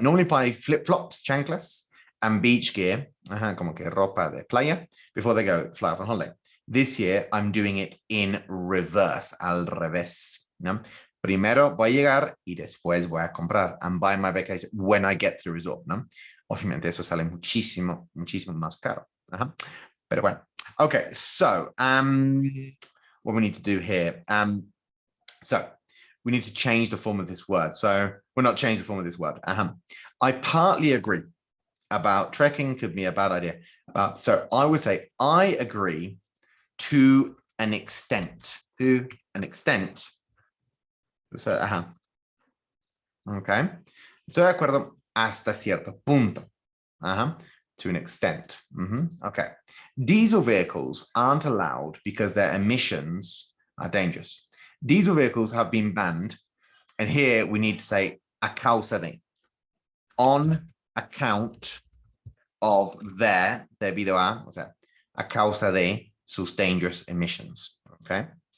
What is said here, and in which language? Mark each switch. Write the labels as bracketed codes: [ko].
[en] Normally buy flip-flops, chanclas, and beach gear, [es] como que ropa de playa, [en] before they go fly off on holiday. This year, I'm doing it in reverse, [es] al revés. [en] ¿No? [es] Primero voy a llegar y después voy a comprar [en] and buy my vacation when I get to the resort, [es] ¿no? Obviamente eso sale muchísimo, muchísimo más caro. Pero bueno. [en] Okay, so what we need to do here. So we need to change the form of this word. So we're not change the form of this word. I partly agree about trekking could be a bad idea. So I would say I agree to an extent. To an extent. So, okay. [es] Estoy de acuerdo hasta cierto punto. [en] To an extent. Okay. Diesel vehicles aren't allowed because their emissions are dangerous. Diesel vehicles have been banned. And here we need to say [es] a causa de. [en] On account of their [es] debido a, o sea, a causa de sus [en] dangerous emissions. [es] Okay.